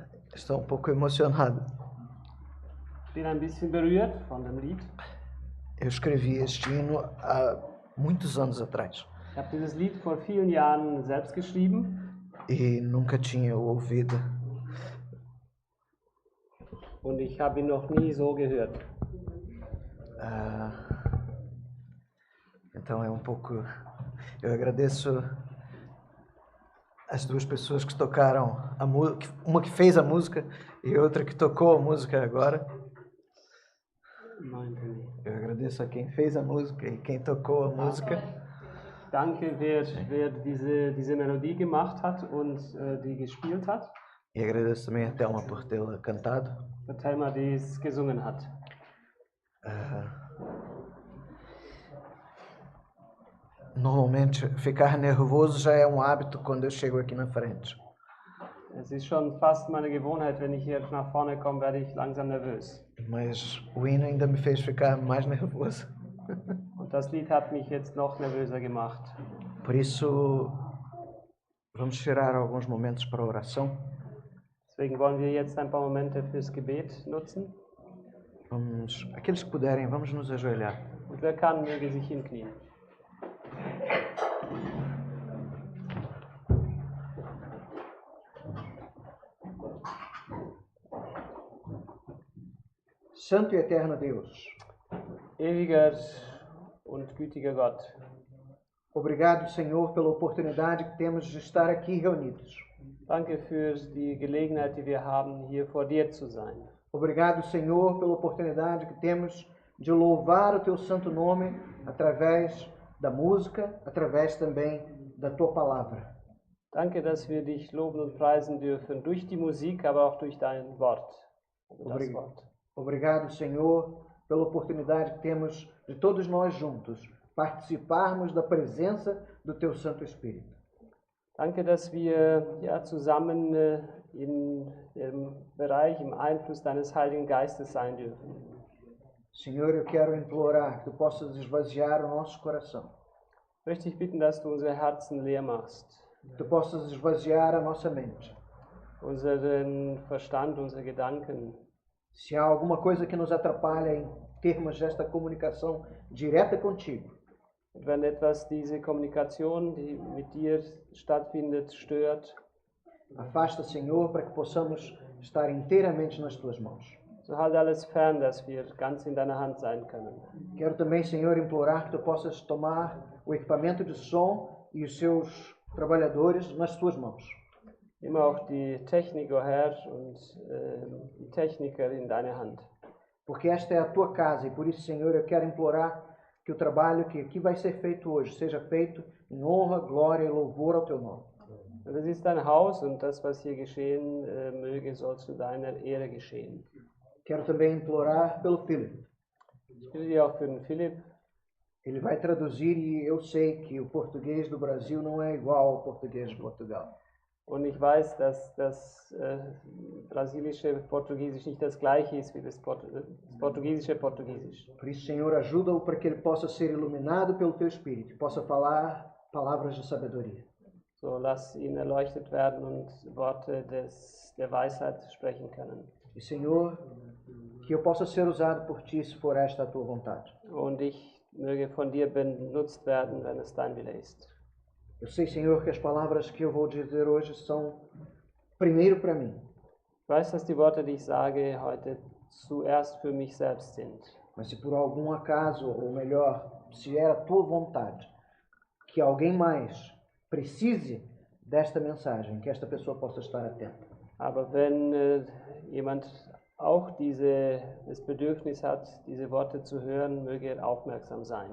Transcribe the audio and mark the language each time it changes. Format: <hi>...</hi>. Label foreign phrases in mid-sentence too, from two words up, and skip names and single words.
<pt>Estou um pouco emocionado.</pt> <de>Ich bin ein bisschen berührt von dem Lied.</de> <pt>Eu escrevi este hino há muitos anos atrás</pt> <de>Ich habe dieses Lied vor vielen Jahren selbst geschrieben</de> <pt>e nunca tinha ouvido.</pt> <de>und ich habe ihn noch nie so gehört.</de> <pt>Então é um pouco. Eu agradeço as duas pessoas que tocaram a música, uma que fez a música e outra que tocou a música agora. Eu agradeço a quem fez a música e quem tocou a música.</pt> <de>Danke, wer diese Melodie gemacht hat und die gespielt hat.</de> <pt>E agradeço também a Thelma por tê-la cantado.</pt> <de>Der Thelma, die es gesungen hat.</de> <pt>Normalmente, ficar nervoso já é um hábito quando eu chego aqui na frente.</pt> <de>Es ist schon fast meine Gewohnheit, wenn ich hier nach vorne komme, werde ich langsam nervös.</de> <pt>Mas o hino ainda me fez ficar mais nervoso.</pt> <de>Und das Lied hat mich jetzt noch nervöser gemacht.</de> <pt>Por isso, vamos tirar alguns momentos para a oração.</pt> <de>Deswegen wollen wir jetzt ein paar Momente fürs Gebet nutzen.</de> <pt>Aqueles que puderem, vamos nos ajoelhar.</pt> <de>Und wer kann, möge sich hinknien.</de> <pt>Santo e eterno Deus,</pt> <de>Ewiger und gütiger Gott,</de> <pt>obrigado, Senhor, pela oportunidade que temos de estar aqui reunidos.</pt> <de>danke für die Gelegenheit, die wir haben, hier vor dir zu sein.</de> <pt>Obrigado, Senhor, pela oportunidade que temos de louvar o teu santo nome através da música, através também da tua palavra.</pt> <de>Danke, dass wir dich loben und preisen dürfen, durch die Musik, aber auch durch dein Wort. Das Wort.</de> <pt>Obrigado, Senhor, pela oportunidade que temos de todos nós juntos participarmos da presença do teu Santo Espírito.</pt> <de>Danke, dass wir zusammen im Bereich, im Einfluss deines Heiligen Geistes sein dürfen.</de> <pt>Senhor, eu quero implorar que tu possas esvaziar o nosso coração.</pt> <de>Möchte ich bitten, dass du unsere Herzen leer machst.</de> <pt>Tu possas esvaziar a nossa mente.</pt> <de>Unseren Verstand, unsere Gedanken.</de> <pt>Se há alguma coisa que nos atrapalha em termos desta comunicação direta contigo,</pt> <de>wenn etwas diese Kommunikation, die mit dir stattfindet, stört,</de> <pt>afasta, Senhor, para que possamos estar inteiramente nas tuas mãos.</pt> <de>So halte alles fern, dass wir ganz in deiner Hand sein können.</de> <pt>Quero também, Senhor, implorar que tu possas tomar o equipamento de som e os seus trabalhadores nas tuas mãos.</pt> <de>Nimm auch die Technik, o Herr, und die Techniker in deine Hand.</de> <pt>Porque esta é a tua casa e por isso, Senhor, eu quero implorar que o trabalho que aqui vai ser feito hoje seja feito em honra, glória e louvor ao teu nome.</pt> <de>Das ist dein Haus und das, was hier geschehen möge, soll zu deiner Ehre geschehen.</de> <pt>Quero também implorar pelo Philip.</pt> <de>Ich bitte dir auch für den Philipp.</de> <pt>Ele vai traduzir e eu sei que o português do Brasil não é igual ao português de Portugal.</pt> <de>Und ich weiß, dass das brasilische Portugiesisch nicht das gleiche ist wie das portugiesische Portugiesisch.</de> <pt>Por isso, Senhor, ajuda-o para que ele possa ser iluminado pelo teu Espírito, possa falar palavras de sabedoria.</pt> <de>So lass ihn erleuchtet werden und Worte der Weisheit sprechen können.</de> <pt>E, Senhor, que eu possa ser usado por ti se for esta a tua vontade.</pt> <de>Und ich möge von dir benutzt werden, wenn es dein Wille ist.</de> <pt>Eu sei, Senhor, que as palavras que eu vou dizer hoje são primeiro para mim.</pt> <de>Ich weiß, dass die Worte, die ich sage, heute zuerst für mich selbst sind.</de> <pt>Mas se por algum acaso, ou melhor, se é a tua vontade, que alguém mais precise desta mensagem, que esta pessoa possa estar atenta.</pt> <de>Aber wenn jemand auch das Bedürfnis hat, diese Worte zu hören, möge er aufmerksam sein.</de>